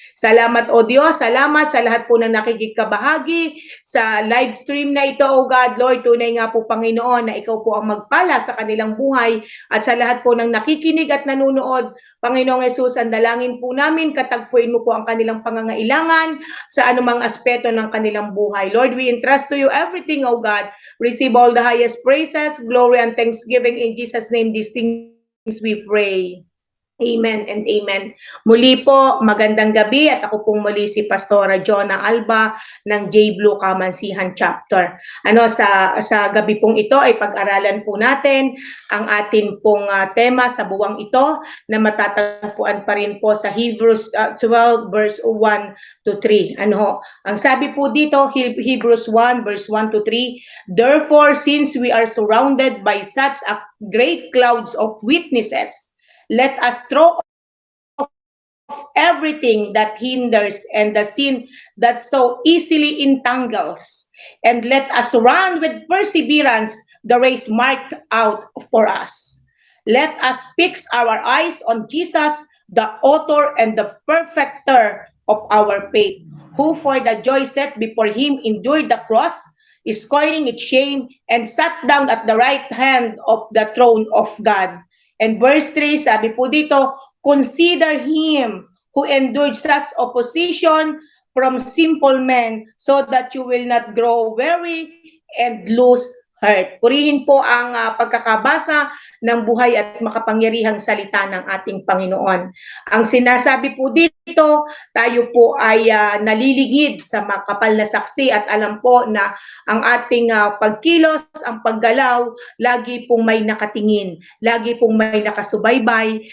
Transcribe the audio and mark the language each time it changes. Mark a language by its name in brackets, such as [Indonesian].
[Filipino] Salamat, O Diyos. Salamat sa lahat po na nakikikabahagi sa live stream na ito, O God. Lord, tunay nga po, Panginoon, na ikaw po ang magpala sa kanilang buhay, at sa lahat po ng nakikinig at nanonood, Panginoong Hesus, ang dalangin po namin, katagpuin mo po ang kanilang pangangailangan sa anumang aspeto ng kanilang buhay. [English] Lord, we entrust to you everything, O God. Receive all the highest praises, glory, and thanksgiving in Jesus' name. These things we pray. [Filipino] Amen and amen. Muli po, magandang gabi at ako pong muli si Pastora Jonah Alba ng J. Blue Kamansihan Chapter. Sa gabi pong ito ay pag-aralan po natin ang atin pong tema sa buwang ito na matatagpuan pa rin po sa Hebrews 12 verse 1 to 3. Ang sabi po dito, [English] Hebrews 1 verse 1 to 3, therefore since we are surrounded by such a great clouds of witnesses, let us throw off everything that hinders and the sin that so easily entangles, and let us run with perseverance the race marked out for us. Let us fix our eyes on Jesus, the author and the perfecter of our faith, who for the joy set before him endured the cross, scorning its shame, and sat down at the right hand of the throne of God. And verse 3, [Filipino] sabi po dito, [English] consider him who endured such opposition from simple men so that you will not grow weary and lose heart. [Filipino] Purihin po ang pagkakabasa ng buhay at makapangyarihang salita ng ating Panginoon. Ang sinasabi po dito, tayo po ay naliligid sa makapal na saksi at alam po na ang ating pagkilos, ang paggalaw, lagi pong may nakatingin, lagi pong may nakasubaybay.